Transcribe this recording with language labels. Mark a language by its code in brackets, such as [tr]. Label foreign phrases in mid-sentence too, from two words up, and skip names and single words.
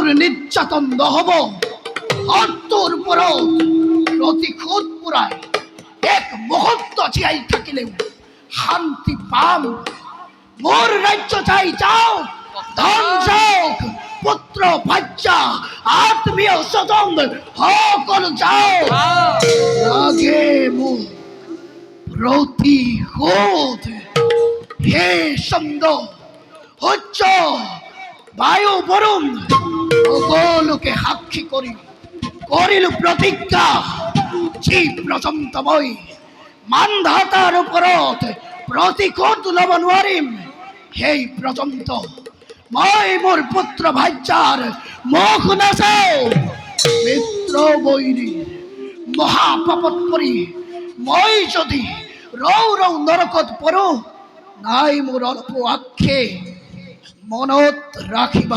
[as] নিৰ্যাতন নহব শত্ৰুৰ ওপৰত প্ৰতিশোধ পুৰাই এক মুহূৰ্ত জীয়াই থাকিলেও শান্তি পাম মোৰ ৰাজ্য চাই যাওক ধন যাওক পুত্ৰ ভাৰ্যা আত্মীয় স্বজন সকলো যাওক লাগে মোক প্ৰতিশোধ হে চন্দ্ৰ সূৰ্য বায়ু বরুণ সকলকে সাক্ষী করি করিল প্রতিজ্ঞা যে পৰ্যন্ত মই মানধাতাৰ ওপৰত প্ৰতিশোধ ল'ব নোৱাৰিম সেই পৰ্যন্ত মই মোৰ পুত্ৰ ভাৰ্যাৰ মুখ নাচাওঁ। মিত্ৰ বৈৰী মহাপাপত পৰি মই যদি ৰৌ ৰৌ নৰকত পৰোঁ নাই মোৰ অল্প আক্ষে মনত ৰাখিবা।